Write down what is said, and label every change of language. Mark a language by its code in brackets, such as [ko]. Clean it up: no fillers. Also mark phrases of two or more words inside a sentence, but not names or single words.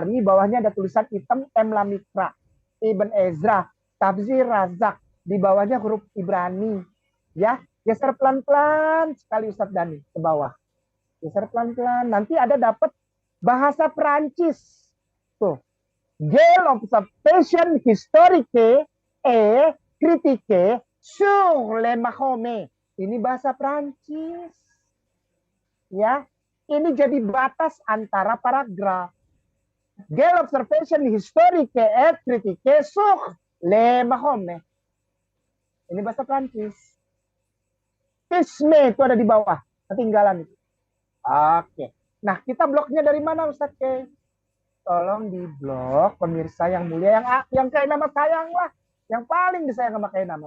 [id] Di bawahnya ada tulisan hitam Emla Mikra. Ibn Ezra. Tafsir Razak. Di bawahnya huruf Ibrani. Ya. Geser pelan-pelan sekali Ustadz Dani ke bawah. Geser pelan-pelan. Nanti ada dapat bahasa Perancis. Tuh. [fr] Gale observation historique et critique sur le Mahomet. [id] Ini bahasa Perancis. Ya. Ini jadi batas antara paragraf. [fr] Gale observation historique et critique sur le Mahomet. [id] Ini bahasa Perancis. Isme itu ada di bawah, ketinggalan itu. Oke. Nah, kita bloknya dari mana Ustaz K? Tolong di blok pemirsa yang mulia, yang kayak nama sayang lah, yang paling disayang sama kayak nama.